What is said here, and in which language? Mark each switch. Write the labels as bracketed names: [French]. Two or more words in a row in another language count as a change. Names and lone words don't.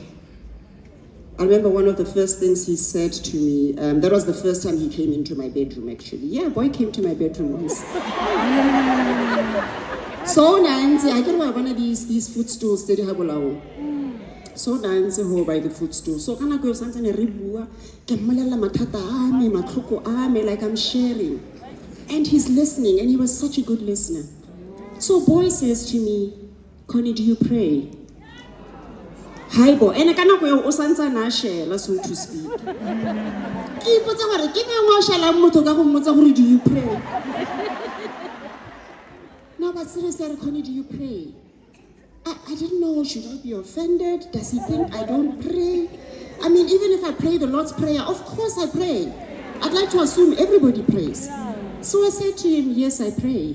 [English] I remember one of the first things he said to me, that was the first time he came into my bedroom actually. Yeah, boy came to my bedroom once. So Nancy, I got one of these footstools that you have. so dance ho by the footstool. [Tswana] So kana go santsane re bua ke mmolela mathata a me matlhoko a me, [English] like I'm sharing. And he's listening, and he was such a good listener. So boy says to me, Connie, do you pray? Hi boy, and [Tswana] kana go o santsa na share, [English] so to speak. [Tswana] Ke ipotsa gore ke mang wa shela motho ka go mmotsa gore [English] do you pray? No, but seriously, Connie, do you pray? I didn't know, should I be offended? Does he think I don't pray? I mean, even if I pray the Lord's Prayer, of course I pray. I'd like to assume everybody prays. So I said to him, yes, I pray.